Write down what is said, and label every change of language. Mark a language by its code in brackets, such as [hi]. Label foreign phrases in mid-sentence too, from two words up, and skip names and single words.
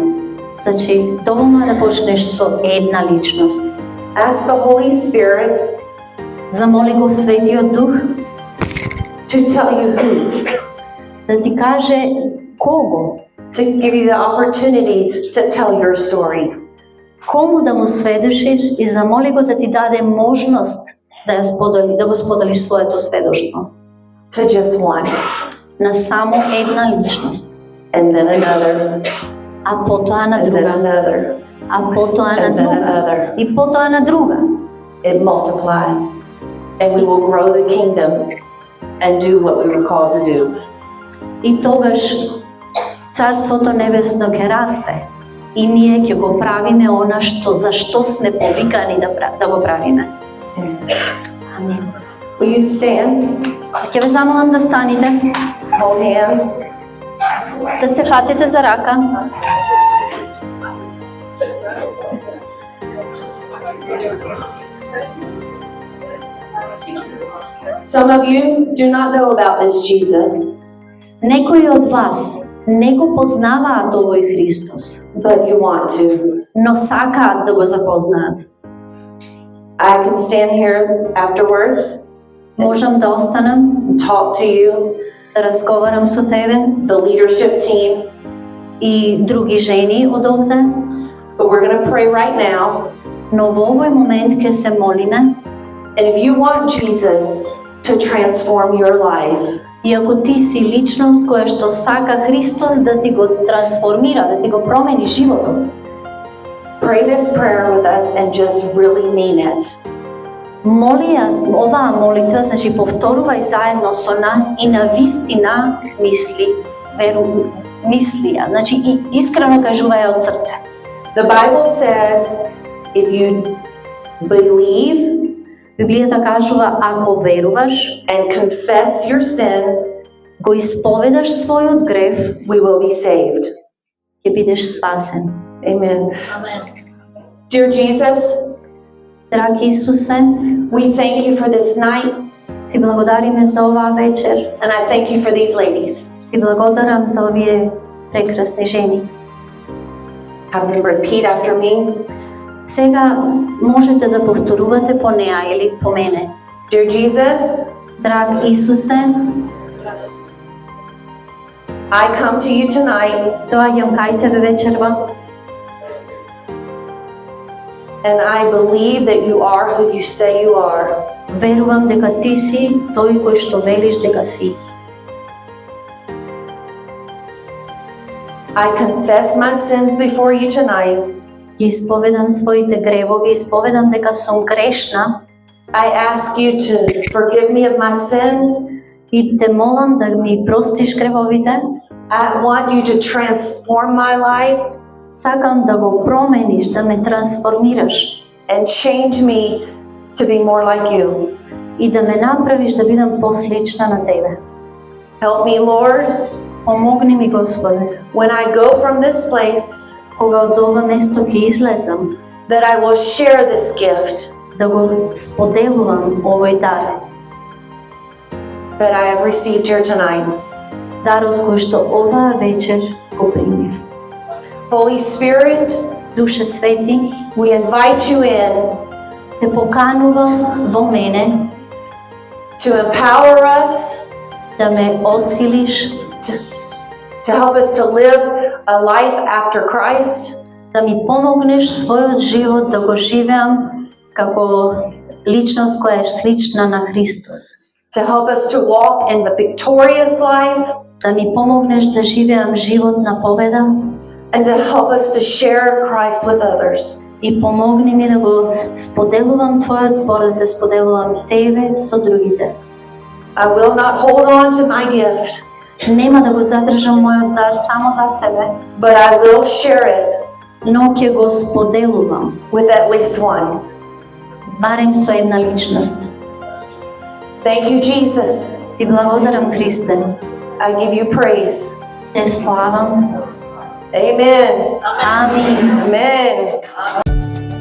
[mk] Значи, доволно е да почнеш со една личност. [en] Ask the Holy Spirit [mk] Замоли го Светиот Дух [en] to tell you who, [mk] да ти каже кого, [en] to give you the opportunity to tell your story. [mk] кому да му сведошиш и замоли го да ти даде можност да го споделиш своето сведоштво. [en] To just one, [mk] На само една личност. [en] and then another, [mk] А потоа на [en] and then [mk] друга. [en] another, [mk] А потоа на [en] and then [mk] друга. [en] another. [mk] И потоа на друга. [en] It multiplies, and we will grow the kingdom and do what we were called to do. [mk] И тогаш Царството Небесно ќе расте. И ние ќе го правиме она за што сме повикани да го правиме. Амин. [en] Will you stand? [mk] Ќе ве замолам да станете, [en] Hold hands. [mk] да се фатите за рака. [en] Some of you do not know about this Jesus, [mk] Некои од вас не го познаваат овој Христос, [en] but you want to. [mk] но сакаат да го запознаат. [en] I can stand here afterwards, [mk] Можам да останам, [en] talk to you, [mk] да разговарам со тебе [en] the leadership team, [mk] и други жени од овде, [en] but we're going to pray right now. [mk] но во овој момент ќе се молиме. [en] And if you want Jesus to transform your life. [mk] И ако ти си личност која што сака Христос да ти го трансформира, да ти го промени животот, [en] Pray this prayer with us and just really mean it. [mk] моли ја оваа молитва, значи повторувај заедно со нас и на вистина мисли ја, значи и искрено кажувај од срце. [en] The Bible says if you believe [mk] Библијата кажува, ако веруваш, [en] and confess your sin, [mk] го исповедаш својот грев, [en] we will be saved. [mk] ќе бидеш спасен. [en] Amen. Dear Jesus, [mk] Драги Исусе, [en] we thank you for this night, [mk] ти благодариме за оваа вечер, [en] and I thank you for these ladies. [mk] ти благодарам за овие прекрасни жени. [en] Have them repeat after me. [mk] Сега можете да повторувате по неа или по мене. [en] Dear Jesus, [mk] Драг Исусе, [en] I come to you tonight, [mk] доаѓам кај тебе вечерва [en] and I believe that you are who you say you are. [mk] верувам дека ти си тој кој што велиш дека си. [en] I confess my sins before you tonight. [mk] Ги исповедам своите гревови, исповедам дека сум грешна [en] I ask you to forgive me of my sin. [mk] и те молам да ми простиш гревовите. [en] I want you to transform my life [mk] Сакам да го промениш, да ме трансформираш [en] and change me to be more like you. [mk] и да ме направиш да бидам послична на тебе. [en] Help me, Lord, [mk] Помогни ми, Господе, [en] when I go from this place, [mk] кога од ова место ќе излезам, [en] that I will share this gift [mk] да го споделувам овој дар, [en] that I have received here tonight. [mk] дарот кој што оваа вечер го примив. [en] Holy Spirit, [mk] Душе Свети, [en] we invite you in [mk] те поканувам во мене [en] to empower us, [mk] да ме осилиш, [en] to help us to live a life after Christ, [mk] да ми помогнеш својот живот да го живеам како личност која е слична на Христос. [en] to help us to walk in the victorious life, [mk] Да ми помогнеш да живеам живот на победа [en] and to help us to share Christ with others. [mk] и помогни ми да го споделувам Твојот збор, да те споделувам Тебе со другите. [en] I will not hold on to my gift, [mk] Нема да го задржам мојот дар само за себе, [en] but I will share it [mk] но ќе го споделувам, [en] with at least one. [mk] барем со една личност. [en] Thank you, Jesus. [mk] Ти благодарам, Христе, [en] I give you praise. [mk] те славам. [en] Amen. [mk] Амин. [en] Amen.